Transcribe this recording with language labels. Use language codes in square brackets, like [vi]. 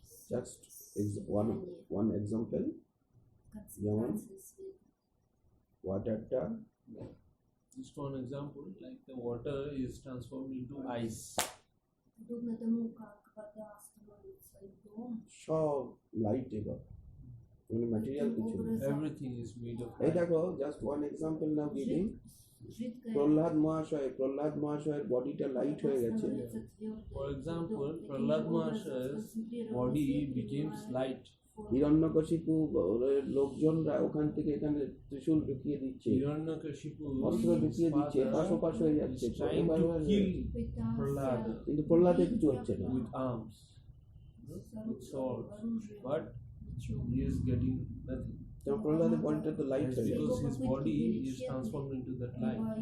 [en] just one example, [bn] যেমন ওয়াটারটা [en] Just one example, like the water is transformed into ice. [ru] Подобно тому, как вода становится льдом, [bn] সব light এবার মানে material কিছু নেই। [en] Everything is made of [bn] এই [en] light. [bn] দেখো, [en] just one example now giving, [bn] প্রহ্লাদ মহাশয়ের বডিটা লাইট হয়ে গেছে। [en] For example, Prahlad Mahashaya's body became light. [bn] Hiranyakashipu লোকজনরা ওখান থেকে এখানে ত্রিশূল ঢুকিয়ে দিচ্ছে, [en] Hiranyakashipu [bn] অস্ত্র ঢুকিয়ে দিচ্ছে, পাশ হয়ে যাচ্ছে, [en] is trying to kill Prahlad [bn] কিন্তু প্রহ্লাদের কিছু হচ্ছে না। [en] with arms, with swords, but he is getting nothing. [bn] কারণ প্রহ্লাদের বডিটা তো লাইট [en] It's [bn] হয়ে গেছে, [en] because his body is transformed into that light.